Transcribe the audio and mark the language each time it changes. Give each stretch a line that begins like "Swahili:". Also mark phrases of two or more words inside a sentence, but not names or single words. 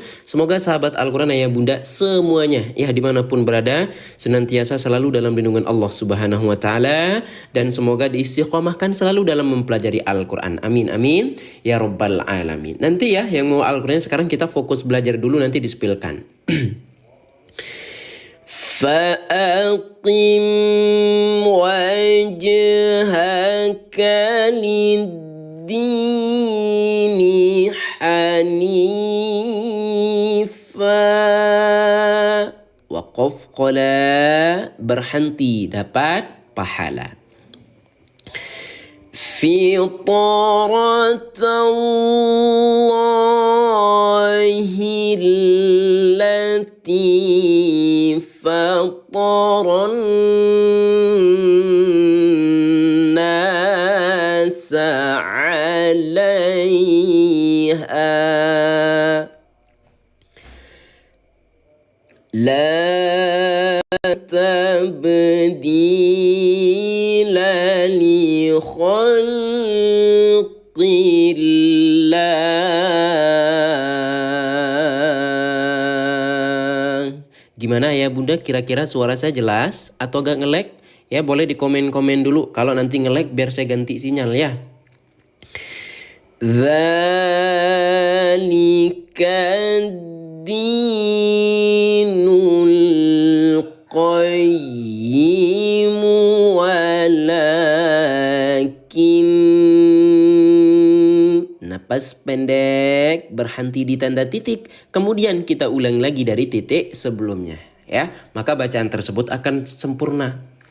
Indonesian: Semoga sahabat Al-Quran ayah bunda semuanya ya dimanapun berada senantiasa selalu dalam lindungan Allah
Arabic: سبحانه وتعالى,
Indonesian: dan semoga diistiqomahkan selalu dalam mempelajari Al-Quran.
Arabic: آمين آمين يا رب العالمين.
Indonesian: Nanti ya yang mau Al-Quran sekarang kita fokus belajar dulu, nanti dispilkan.
Arabic: فأقم وجهك للدين حنيفا. وقف قلى,
Indonesian: berhenti dapat pahala.
Arabic: فطرت الله التي فطر الناس عليها لا تبديل لخلق الله.
Indonesian: Gimana ya bunda, kira-kira suara saya jelas atau agak nge-lag? Ya boleh di komen-komen dulu, kalau nanti nge-lag biar saya ganti sinyal ya.
Arabic: ذلك الدين القيم ولكن,
Indonesian: napas pendek, berhenti di tanda titik, kemudian kita ulang lagi dari titik sebelumnya ya, maka bacaan tersebut akan sempurna.